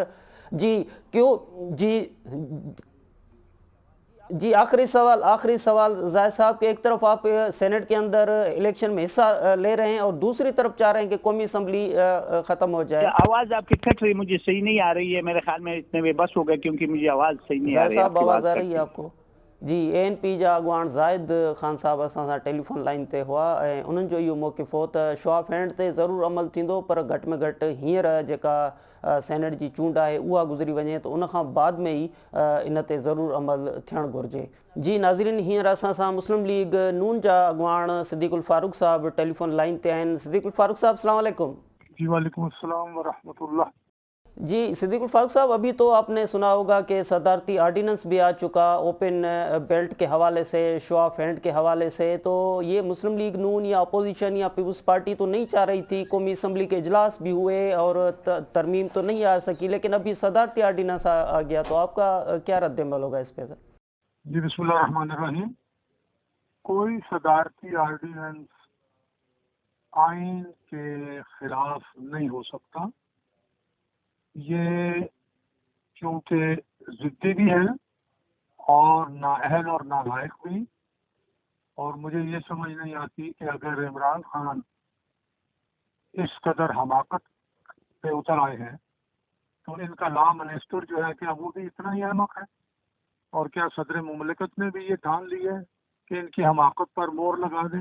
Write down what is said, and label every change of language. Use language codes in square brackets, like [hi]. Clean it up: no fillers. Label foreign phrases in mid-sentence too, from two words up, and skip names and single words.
[ur] جی کیوں جی آخری سوال زاہد صاحب, کہ ایک طرف آپ سینٹ کے اندر الیکشن میں حصہ لے رہے ہیں اور دوسری طرف چاہ رہے ہیں کہ قومی اسمبلی ختم ہو جائے. آواز آپ کی کٹ رہی, مجھے صحیح نہیں آ رہی ہے, میرے خیال میں اتنے میں بس ہو گئے کیونکہ مجھے آواز صحیح نہیں آ رہی ہے. زاہد صاحب آواز آ رہی ہے آپ کو؟ [sd] جی اے این پی جا اॻुवाण زاہد خان صاحب असां सां टेलीफोन लाइन ते हुआ ऐं उन्हनि जो इहो मौक़िफ़ हो त [en] show of hand [sd] ते ज़रूरु अमल थींदो, पर घटि में घटि हींअर जेका सेनेट जी चूंड आहे उहा गुज़री वञे त उन खां बाद में ई इन ते ज़रूरु अमल थियणु घुरिजे. जी नाज़रीन, हींअर असां सां मुस्लिम लीग नून जा अॻुवाण सिद्दीक़ुल फारूक साहब टेलीफोन लाइन ते आहिनि. सिद्दीक़ुल फारूक साहब [ar] السلام علیکم. जी وعلیکم السلام ورحمة الله. [ur] جی صدیق الفاروق صاحب، ابھی تو آپ نے سنا ہوگا کہ صدارتی آرڈیننس بھی آ چکا [en] open belt [ur] کے حوالے سے, [en] show of hand [ur] کے حوالے سے. تو یہ مسلم لیگ نون یا اپوزیشن یا پیپلز پارٹی تو نہیں چاہ رہی تھی، قومی اسمبلی کے اجلاس بھی ہوئے اور ترمیم تو نہیں آ سکی، لیکن ابھی صدارتی آرڈیننس آ گیا، تو آپ کا کیا ردِ عمل ہوگا اس پہ سر? جی بسم اللہ الرحمن الرحیم۔ کوئی صدارتی آرڈیننس آئین کے خلاف نہیں ہو سکتا. یہ کیونکہ ضدی بھی ہیں اور نااہل اور نالائق بھی. اور مجھے یہ سمجھ نہیں آتی کہ اگر عمران خان اس قدر حماقت پہ اتر آئے ہیں تو ان کا [en] law minister [ur] جو ہے کیا وہ بھی اتنا ہی احمق ہے؟ اور کیا صدر مملکت نے بھی یہ ٹھان لی ہے کہ ان کی حماقت پر مور لگا دیں؟